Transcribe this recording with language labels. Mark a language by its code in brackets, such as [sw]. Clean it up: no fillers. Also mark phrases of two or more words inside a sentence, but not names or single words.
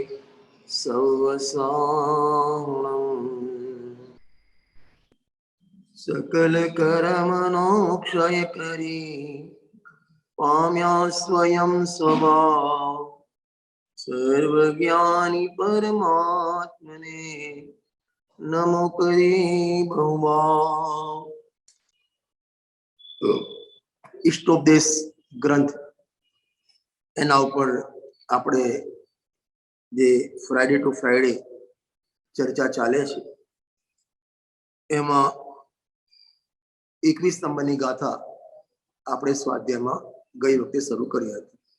[gu] સવસાહુણમ્ સકલ કર્મણોક્ષયકરી પામ્યા સ્વયં સ્વભાવ સર્વજ્ઞાની પરમાત્મને નમો કરે બહુભાવ। ઇષ્ટોપદેશ ગ્રંથ એના પર આપણે જે [en] Friday to Friday [gu] ચર્ચા ચાલે છે એમાં 21 નંબરની ગાથા આપણે સ્વાધ્યાયમાં ગઈ વખતે શરૂ કરી હતી।